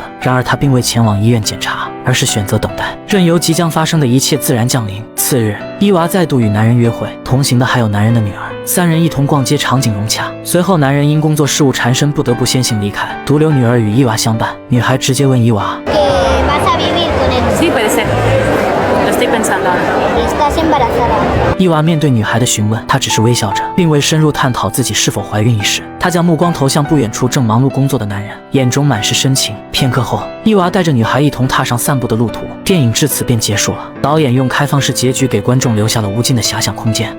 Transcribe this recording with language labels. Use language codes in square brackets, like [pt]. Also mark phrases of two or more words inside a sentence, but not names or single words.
[zh] 然而她并未前往医院检查，而是选择等待，任由即将发生的一切自然降临。次日，伊娃再度与男人约会，同行的还有男人的女儿，三人一同逛街，场景融洽。随后，男人因工作事务缠身，不得不先行离开，独留女儿与伊娃相伴。女孩直接问伊娃。 [es] Sí, puede ser. Lo estoy pensando ahora. Estás embarazada. [zh] 伊娃面对女孩的询问，她只是微笑着，并未深入探讨自己是否怀孕一事。她将目光投向不远处正忙碌工作的男人，眼中满是深情。片刻后，伊娃带着女孩一同踏上散步的路途。电影至此便结束了。导演用开放式结局给观众留下了无尽的遐想空间。